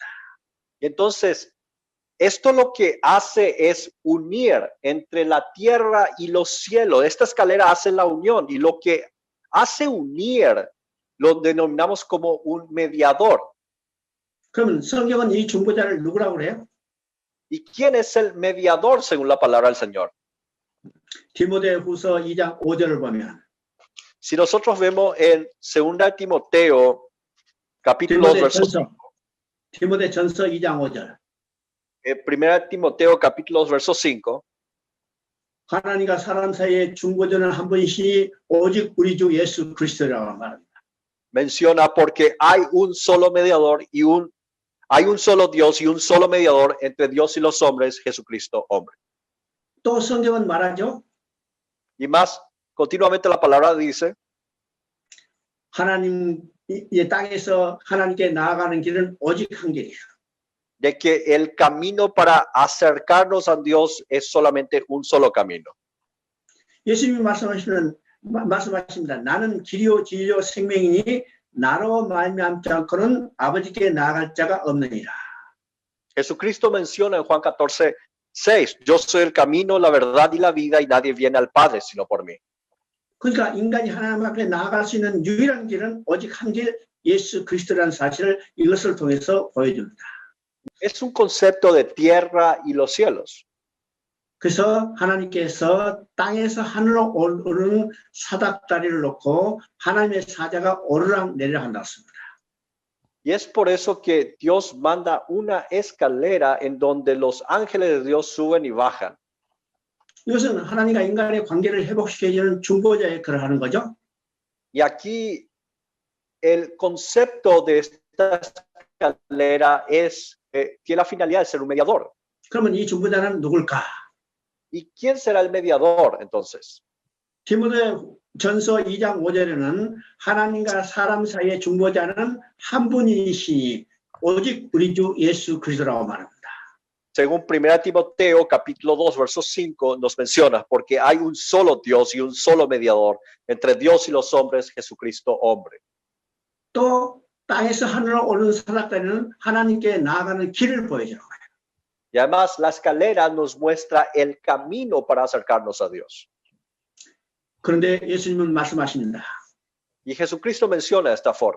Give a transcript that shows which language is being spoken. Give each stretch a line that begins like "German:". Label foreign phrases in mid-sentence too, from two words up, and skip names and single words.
Spanish: Y entonces esto lo que hace es unir entre la tierra y los cielos. Esta escalera hace la unión y lo que hace unir lo denominamos como un mediador.
Korean: 그러면 성경은 이 중보자를 누구라고 그래요?
Spanish: ¿Y quién es el mediador según la palabra del Señor?
Korean: 디모데후서 2장 5절을 보면
Spanish: Si nosotros vemos en 2 Timoteo capítulo 2 verso 5.
Korean: 디모데전서 2장 5절.
Spanish: 1 Timoteo capítulo 2 verso 5.
Korean: 하나님과 사람 사이의 중보자는 한 분이시니 오직 우리 주 예수 그리스도라고 말합니다.
Spanish: Menciona porque hay un solo mediador y hay un solo Dios y un solo mediador entre Dios y los hombres, Jesucristo hombre.
Korean: 또 성경은 말하죠.
Spanish: Y más, continuamente la palabra dice,
Korean: 하나님 이 땅에서 하나님께 나아가는 길은 오직 한 길이에요.
Spanish: de que el camino para acercarnos a Dios es solamente un solo camino.
Korean: 예수님이 말씀하십니다. 나는 길이요 진리요 생명이니 나로 말미암지 않고는 아버지께 나아갈 자가 없느니라.
Spanish: Jesucristo menciona en Juan 14:6, yo soy el camino, la verdad y la vida y nadie viene al Padre sino por mí.
Korean: 그러니까 인간이 하나님 앞에 나아갈 수 있는 유일한 길은 오직 한 길 예수 그리스도라는 사실을 이것을 통해서 보여줍니다.
Spanish: Es un concepto de tierra y los cielos.
Korean: 그래서 하나님께서 땅에서 하늘로 오르는 사닥다리를 놓고 하나님의 사자가 오르락내리락 한다고 했습니다.
Spanish: Y es por eso que Dios manda una escalera en donde los ángeles de Dios suben y bajan.
Korean: 이것은 하나님과 인간의 관계를 회복시켜주는 중보자의 역할을 하는 거죠.
Spanish: Y aquí el concepto de esta escalera tiene la finalidad de ser un mediador.
Korean: 그러면 이 중보자는 누굴까?
Spanish: ¿Y quién será el mediador entonces?
Korean: 디모데전서 2장 5절에는 하나님과 사람 사이의 중보자는 한 분이시니 오직 우리 주 예수 그리스도라고 말합니다.
Spanish: Según 1 Timoteo capítulo 2 verso 5 nos menciona, porque hay un solo Dios y un solo mediador entre Dios y los hombres, Jesucristo hombre.
Korean: 또 땅에서 하늘로 오르는 사닥다리는 하나님께 나아가는 길을 보여주는 거예요.
Spanish: Y además la escalera nos muestra el camino para acercarnos a Dios.
Korean: 그런데 예수님은 말씀하십니다.
Spanish: Y Jesucristo menciona de esta forma.